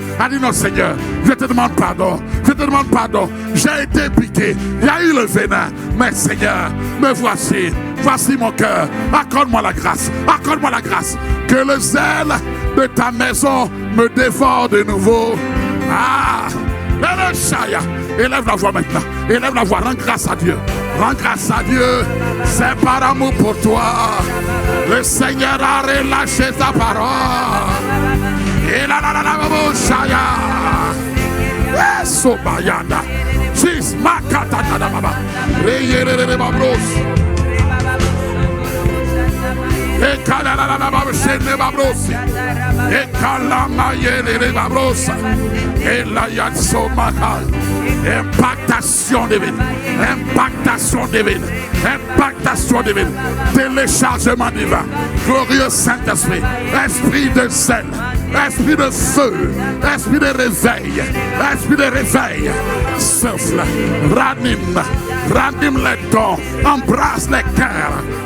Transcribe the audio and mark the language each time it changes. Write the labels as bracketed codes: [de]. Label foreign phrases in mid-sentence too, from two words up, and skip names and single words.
[fr] À dire non Seigneur, je te demande pardon, je te demande pardon, j'ai été piqué, il y a eu le venin, mais Seigneur, me voici, voici mon cœur, accorde-moi la grâce, que le zèle de ta maison me dévore de nouveau. Élève la voix maintenant, élève la voix, rends grâce à Dieu. Rends grâce à Dieu, c'est par amour pour toi. Le Seigneur a relâché sa parole. Et Jesus, Makata Baba. Reyere Babros. Ekalala Babshene Babros. Ekalama Yere Babros. Elayatso Makal. Impactation divine. Impactation divine. Impactation divine. Téléchargement divin. Glorieux Saint-Esprit. Esprit de zèle. Esprit de feu. Esprit de réveil. Esprit de réveil. Souffle. Ranime. Ranime les dons. Embrasse les cœurs.